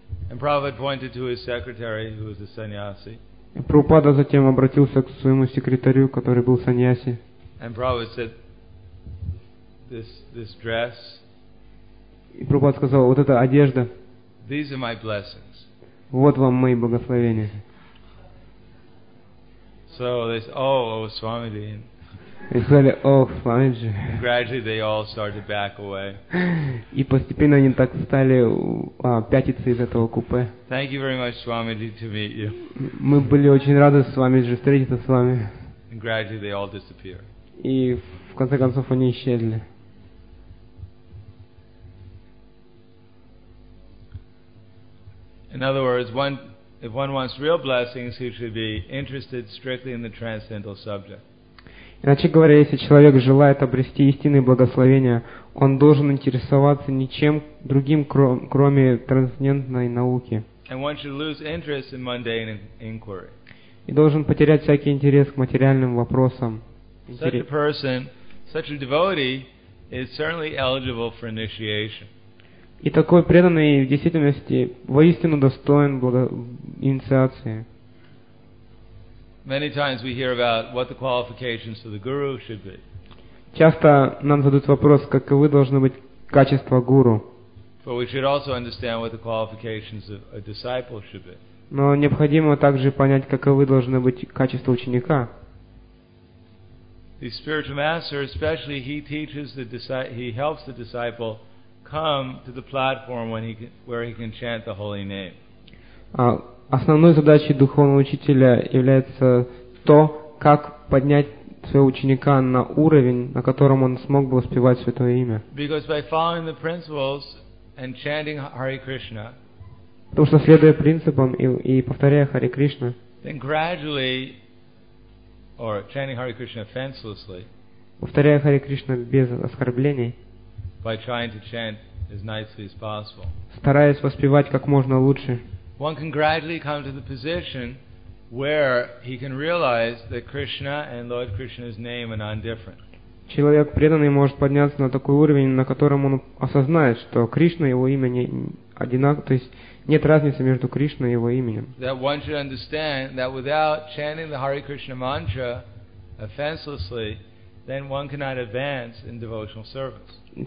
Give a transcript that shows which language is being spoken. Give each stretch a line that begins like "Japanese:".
English: And Prabhupada pointed to his secretary, who was a sannyasi.
Russian: И Прабхупада затем обратился к своему секретарю, который был саньяси.
English: And Prabhupada said, this dress.
Russian: И Прабхупада сказал, вот эта одежда.
English: These are my blessings.
Russian: Вот вам мои благословения.
English: So they said, oh, Swamiji.
Russian: И сказали, ох, Свамиджи.
English: Gradually they all started back away.
Russian: И постепенно они так стали пятиться из этого купе.
English: Thank you very much, Swamiji, to meet you.
Russian: Мы были очень рады, Свамиджи, встретиться с вами.
English: And gradually they all disappeared.
Russian: И в конце концов они исчезли.
English: In other words, if one wants real blessings, he should be interested strictly in the transcendental subject.
Russian: Иначе говоря, если человек желает обрести истинные благословения, он должен интересоваться ничем другим, кроме трансцендентной науки.
English: And one should lose interest in mundane inquiry.
Russian: И должен потерять всякий интерес к материальным вопросам.
English: Such a devotee is certainly eligible for initiation.
Russian: И такой преданный в действительности воистину достоин инициации.
English: Many times we hear about what the qualifications of the guru should be.
Russian: Часто нам задают вопрос, каковы должны быть качества гуру.
English: But we should also understand what the qualifications of a disciple should be.
Russian: Но необходимо также понять, каковы должны быть качества ученика.
English: The spiritual master, especially, he teaches the disciple, he helps the disciple come to the platform where he can chant the holy name.
Russian: Основной задачей духовного учителя является то, как поднять своего ученика на уровень, на котором он смог бы воспевать святое имя.
English: Because by following the principles and chanting Hare Krishna,
Russian: потому что следуя принципам и повторяя Харе Кришна,
English: then gradually, or chanting Hare Krishna offenselessly,
Russian: повторяя Харе Кришна без оскорблений,
English: by trying to chant as nicely as possible,
Russian: стараясь воспевать как можно лучше,
English: one can gradually come to the position where he can realize that Krishna and Lord Krishna's name are non-different.
Russian: Человек преданный может подняться на такой уровень, на котором он осознает, что Кришна и его имя не одинаковы, то есть нет разницы между Кришной и его именем.
English: That one should understand that without chanting the Hare Krishna mantra offenselessly, then one cannot advance in devotional service.